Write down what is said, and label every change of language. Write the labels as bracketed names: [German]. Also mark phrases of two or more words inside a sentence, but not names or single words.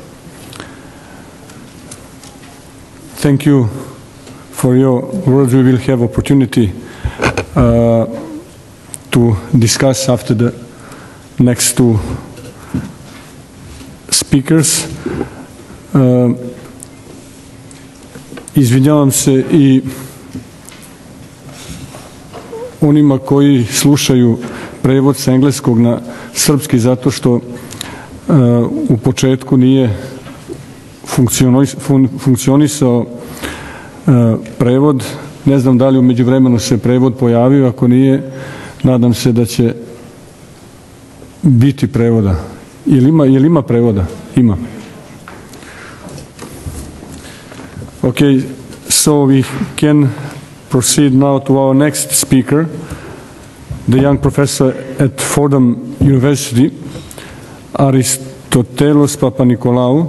[English] Thank you for your words. We will have opportunity to discuss after the next two speakers. [Serbian] Izvinjavam se i onima koji slušaju prevod s engleskog na srpski, zato što u početku nije funkcionisao prevod. Ne znam da li u međuvremenu se prevod pojavio, ako nije, nadam se da će biti prevoda. Jel ima prevoda? Ima. [English] Okay, so we can proceed now to our next speaker, the young professor at Fordham University, Aristotelos Papanikolaou.